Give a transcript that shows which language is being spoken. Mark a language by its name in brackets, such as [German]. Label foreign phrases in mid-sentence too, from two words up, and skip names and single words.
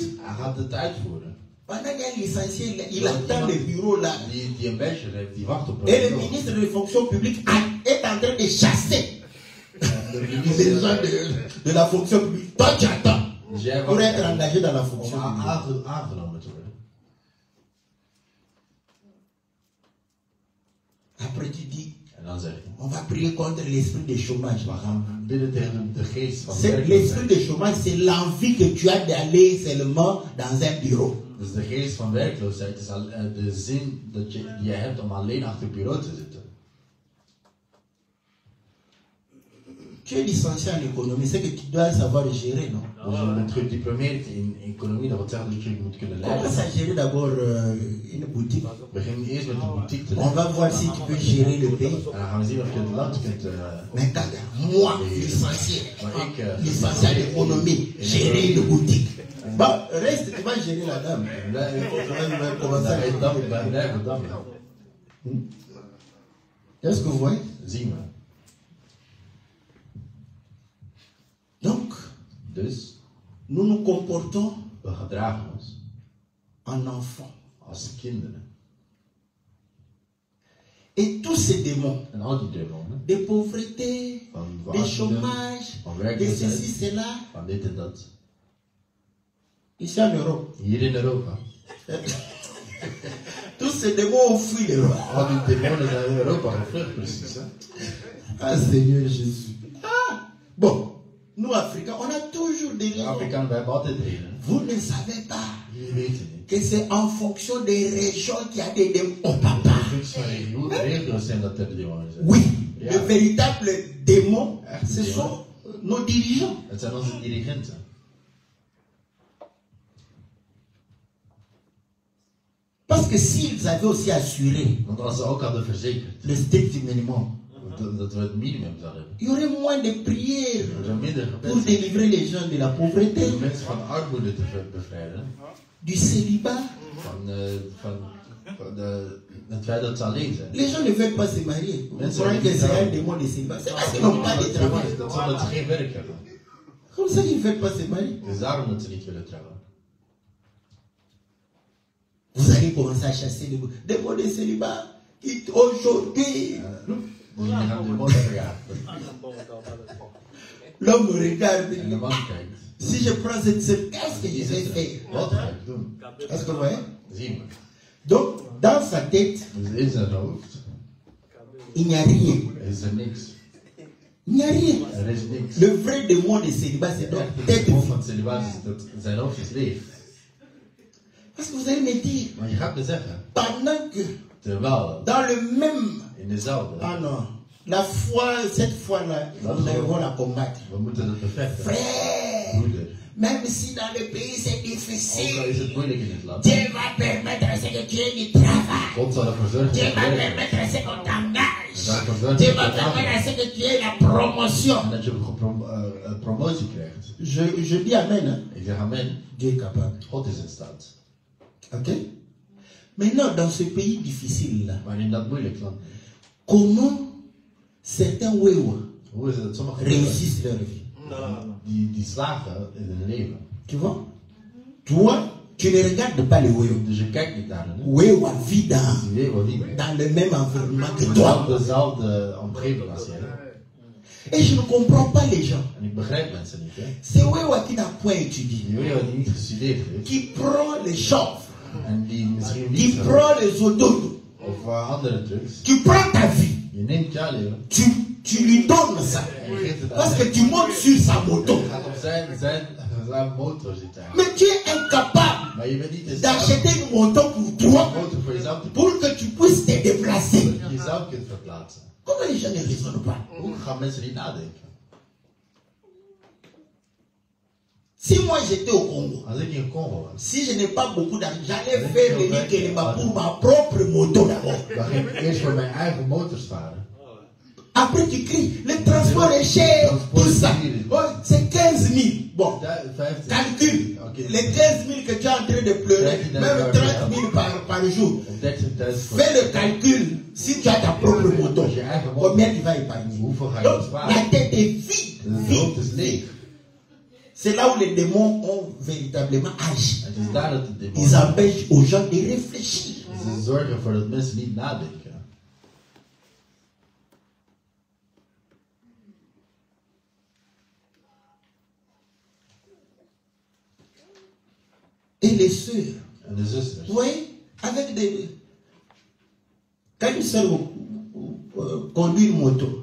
[Dutch] hij gaat het uitvoeren. [French] Pendant qu'il est licencié, il attend le bureau là. [Dutch] Die een bachelor heeft, die wacht op [French] Et [Dutch] een [French] le bureau. ministre de fonction publique est en train de chasser [Dutch] De [French] les [Dutch] minister [French] gens de la fonction publique. Toi, tu attends [Dutch] Dus jij [French] pour [Dutch] wacht [French] être engagé dans la [Dutch] om [French] fonction publique. [Dutch] aangenomen te worden. [French] Après, tu dis, [Dutch] En dan zeg je, [French] on va prier contre l'esprit de chômage. [Dutch] we gaan bidden tegen de geest van [French] L'esprit [Dutch] werkloosheid. [French] de chômage, c'est l'envie que tu as d'aller seulement dans un bureau. [Dutch] Dus de geest van werkloosheid is de zin die je hebt om alleen achter het bureau te zitten. [French] Tu es licencié en économie, c'est que tu dois savoir gérer, non? [Dutch] Dus je bent gediplomeerd in economie, dat wil zeggen dat je moet kunnen [French] On va [Dutch] leiden. [French] gérer d'abord une boutique. [Dutch] Begin eerst met een boutique te [French] On [Dutch] leiden. [French] va voir si tu peux gérer le pays. [Dutch] En dan gaan we zien of je het land kunt... [French] Mais quand moi, licencié, [Dutch] maar ik... [French] licencié en économie, gérer une boutique. Bon, reste, tu vas gérer la dame. [Dutch] Blijven dan. [French] Est-ce que vous voyez? [Dutch] Zien we. [French] Donc, [Dutch] Dus, [French] nous nous comportons [Dutch] we gedragen ons [French] en enfants. [Dutch] als kinderen. [French] Et tous ces démons [Dutch] En al die demonen, [French] de pauvreté, [Dutch] van de armoede, [French] chômage, [Dutch] van de werkloosheid, [French] ceci, cela, [Dutch] van dit en dat. [French] ici en Europe. [Dutch] Hier in Europa. [French] Tous ces démons ont fui l'Europe. [Dutch] Al die demonen zijn in Europa gevlucht, precies. Hè? [French] Ah, Seigneur Jésus. Ah, bon, nous Africains, on a toujours des [Dutch] De [French] raisons. [Dutch] Afrikanen, wij hebben altijd reden. [French] Vous ne savez pas [Dutch] Jullie weten niet. [French] que c'est en fonction des régions qu'il y a des démons. Oh papa. [Dutch] In functie van regio's zijn dat er demonen zijn. [French] Oui, [Dutch] Ja. [French] les véritables démons, [Dutch] Echt [French] ce démons. sont nos dirigeants. [Dutch] Het zijn onze dirigenten. [French] Parce que s'ils avaient aussi assuré [Dutch] Want als ze ook hadden verzekerd [French] le strict minimum, [Dutch] Dat we het minimum zouden hebben. [French] Il y aurait moins de prières [Dutch] Er zijn minder [French] pour [Dutch] gebeden [French] délivrer les gens de la pauvreté, [Dutch] om mensen van armoede te bevrijden. [French] du célibat. [Dutch] Van het feit dat ze alleen zijn. [French] Les gens ne veulent pas se marier. Vous [Dutch] Mensen [French] croyez [Dutch] willen [French] que [Dutch] niet [French] c'est un [Dutch] trouwen. [French] démon de célibat? C'est parce qu'ils n'ont pas de travail. [Dutch] Dat is omdat ze geen werk hebben. [French] Comme ça qu'ils ne veulent pas se marier. [Dutch] Het is daarom dat ze niet willen trouwen. [French] Vous allez commencer à chasser les démons de célibat. Aujourd'hui, [Dutch] Die gaan de man verjagen. [French] l'homme regarde. [Dutch] En de man kijkt. [French] Si je prends cette scène, qu'est-ce que je vais faire? [Dutch] Wat ga ik doen? [French] Est-ce que vous voyez? [Dutch] Zien we. [French] Donc, dans sa tête, [Dutch] Dus in zijn hoofd [French] il n'y a rien. [Dutch] is er niks. [French] Il n'y a rien. [Dutch] Er is niks. [French] Le vrai démon de célibat, c'est donc [Dutch] Het [French] tête. [Dutch] gevolg van het celibaat is dat zijn hoofd is leeg. [French] Parce que vous allez me dire, [Dutch] Maar je gaat me zeggen, [French] pendant que [Dutch] terwijl [French] dans le même. [Dutch] in dezelfde, [French] Ah non, la foi, cette foi-là, nous devons la combattre. [Dutch] we moeten dat bevechten. [French] Frère, [Dutch] Broeder, [French] même si dans le pays c'est [Dutch] ook al is [French] difficile, [Dutch] het moeilijk in het land, [French] Dieu va permettre à ce que tu aies du travail. [Dutch] God zal ervoor zorgen [French] Dieu [Dutch] dat [French] va [Dutch] je werkt. [French] permettre à ce qu'on t'engage. [Dutch] Hij zal ervoor zorgen [French] Dieu [Dutch] dat [French] va [Dutch] je [French] permettre à [Dutch] aanneemt. [French] ce que tu aies la promotion. [Dutch] En dat je promotie krijgt. [French] Je dis Amen. Hein? [Dutch] Ik zeg amen. [French] Dieu est capable. [Dutch] God is in staat. [French] Ok? Maintenant, dans ce pays difficile-là, [Dutch] Maar in dat moeilijk land, [French] comment certains Wewa [Dutch] hoe is het dat sommige mensen [French] réussissent leur vie? [Dutch] die slagen in hun leven? [French] Tu vois? Toi, tu ne regardes pas les Wewa. [Dutch] Dus je kijkt niet naar hen. [French] Wewa vit [Dutch] Die leven niet meer. [French] dans le même environnement que toi. [Dutch] Dezelfde omgeving als jij. [French] Et je ne comprends pas les gens. [Dutch] En ik begrijp mensen niet, hè. [French] C'est Wewa qui n'a point étudié, [Dutch] Die jongen die niet gestudeerd heeft. [French] qui prend les chanvres, [Dutch] En die misschien [French] qui [Dutch] niet [French] prend les autodons, [Dutch] of andere drugs. [French] tu prends ta vie, [Dutch] Je neemt jouw leven. [French] tu lui donnes ça. [Dutch] En je geeft het aan [French] Parce [Dutch] hem. [French] que tu montes sur sa moto. [Dutch] Je gaat op zijn motor zitten. [French] Mais tu es incapable [Dutch] Maar je bent niet in staat [French] d'acheter une moto pour [Dutch] om [French] toi, [Dutch] een motor voor jezelf te [French] pour que tu puisses te déplacer. [Dutch] zodat je jezelf kunt verplaatsen. [French] Comment les gens ne raisonnent pas? [Dutch] Hoe gaan mensen niet nadenken? [French] Si moi j'étais au Congo, [Dutch] Als ik in Congo was, [French] si je n'ai pas beaucoup d'argent, j'allais faire le Nikelema pour ma propre moto d'abord. [Dutch] dan ging ik eerst voor mijn eigen motors varen. [French] Après tu cries, le transport est cher, tout ça. Oh, c'est 15 000. Bon, 50. calcule. Ok. Les 15 000 que tu es en train de pleurer, même 30 000 par jour. [Dutch] Op 30.000 voor [French] Fais le calcul. Si tu as ta propre moto, combien tu vas épargner? [Dutch] Hoeveel ga je [French] Donc, [Dutch] besparen? [French] la tête est vide. [Dutch] De hoofd is leeg. [French] C'est là où les démons ont véritablement agi. [Dutch] Het is daar dat de [French] Ils [Dutch] demonen [French] empêchent aux gens de réfléchir. [Dutch] ze zorgen ervoor dat mensen niet nadenken. [French] Et les sœurs, [Dutch] En de zusters. [French] vous voyez, avec des... Quand une sœur conduit une moto,